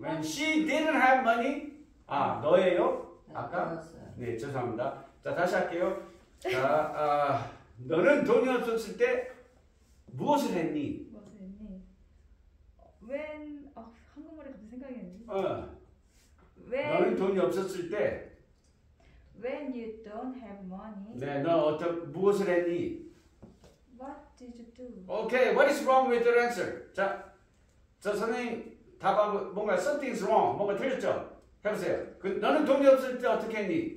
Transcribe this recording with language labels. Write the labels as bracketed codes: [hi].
[en] When she didn't have money [ko] 너예요? 아까? 네, 죄송합니다. 자, 다시 할게요. 자, 너는 돈이 없었을 때 무엇을 했니? 무엇을 했니? When 한국말이 갑자기 생각이 안 나네. 너는 돈이 없었을 때 [en] When you don't have money. [ko] 네, 너 무엇을 했니? [en] What did you do? Okay, what is wrong with your answer? [ko] 자, 저 선생님 답하고 뭔가 [en] something's wrong, [ko] 뭔가 틀렸죠? 해보세요. 너는 돈이 없을 때 어떻게 했니?